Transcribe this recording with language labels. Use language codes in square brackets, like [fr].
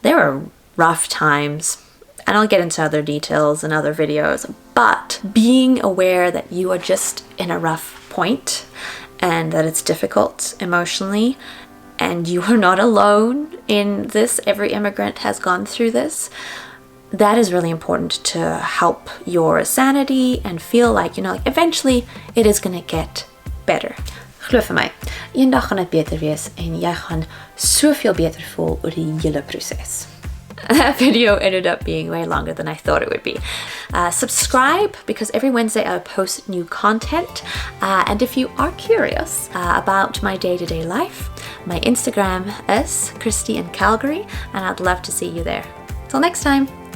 [en] There were rough times, and I'll get into other details in other videos, but being aware that you are just in a rough point and that it's difficult emotionally and you are not alone in this, every immigrant has gone through this, that is really important to help your sanity and feel like, you know, like eventually it is going to get better. [af] Glo vir my, eendag gaan dit beter wees en jy gaan soveel beter voel oor die hele proses. [en] That video ended up being way longer than I thought it would be. Subscribe, because every Wednesday I post new content. And if you are curious about my day-to-day life, my Instagram is Christi in Calgary, and I'd love to see you there. Till next time.